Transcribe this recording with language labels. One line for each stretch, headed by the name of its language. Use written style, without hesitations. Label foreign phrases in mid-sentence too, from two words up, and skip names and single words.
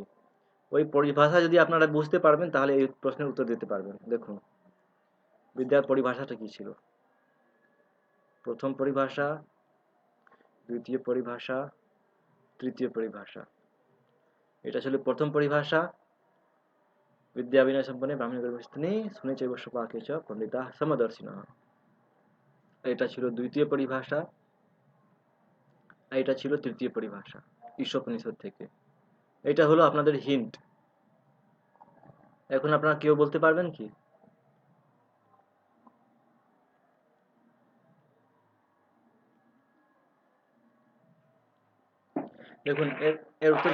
Bangla: ওই পরিভাষা যদি আপনারা বুঝতে পারবেন তাহলে এই প্রশ্নের উত্তর দিতে পারবেন। দেখুন, বিদ্যার পরিভাষাটা কি ছিল? প্রথম পরিভাষা, দ্বিতীয় পরিভাষা, তৃতীয় পরিভাষা। এটা ছিল প্রথম পরিভাষা।
Sanskrit: विद्या विनय संपन्ने ब्राह्मण गर्भस्थिनी सुने चैव पाके च पंडिता समदर्शिनः।
Bangla: এটা ছিল দ্বিতীয় পরিভাষা। এটা ছিল তৃতীয় পরিভাষা ঈশোপনিষদ থেকে। এটা হলো আপনাদের হিন্ট। এখন আপনারা কেউ বলতে পারবেন কি? দেখুন এর উত্তর